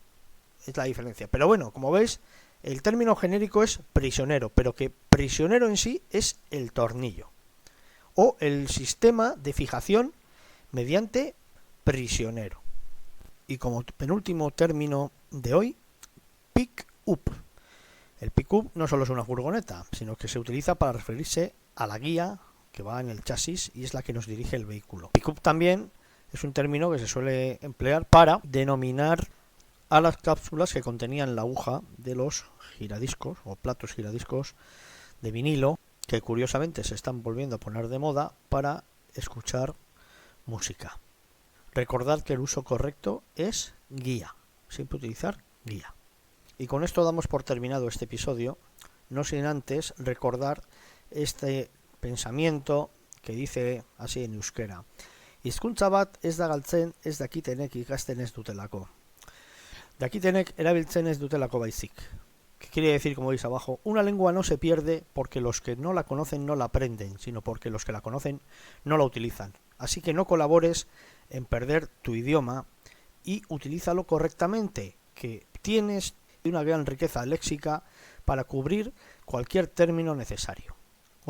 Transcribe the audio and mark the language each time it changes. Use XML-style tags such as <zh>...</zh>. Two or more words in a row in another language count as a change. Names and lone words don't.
<es>Es la diferencia. Pero bueno, como veis, el término genérico es prisionero, pero que prisionero en sí es el tornillo o el sistema de fijación mediante prisionero. Y como penúltimo término de hoy, pick-up. El pick-up no solo es una furgoneta, sino que se utiliza para referirse a la guía que va en el chasis y es la que nos dirige el vehículo. Pick-up también es un término que se suele emplear para denominar a las cápsulas que contenían la aguja de los giradiscos o platos giradiscos de vinilo, que curiosamente se están volviendo a poner de moda para escuchar música. Recordad que el uso correcto es guía, siempre utilizar guía. Y con esto damos por terminado este episodio, no sin antes recordar este pensamiento que dice así en euskera:</es> <eu>hizkuntza bat ez da galtzen ez dakitenek ikasten ez dutelako. Dakitenek erabiltzen ez dutelako baizik.</eu> <es>¿Qué quiere decir, como veis abajo? Una lengua no se pierde porque los que no la conocen no la aprenden, sino porque los que la conocen no la utilizan. Así que no colabores en perder tu idioma y utilízalo correctamente, que tienes una gran riqueza léxica para cubrir cualquier término necesario.</es>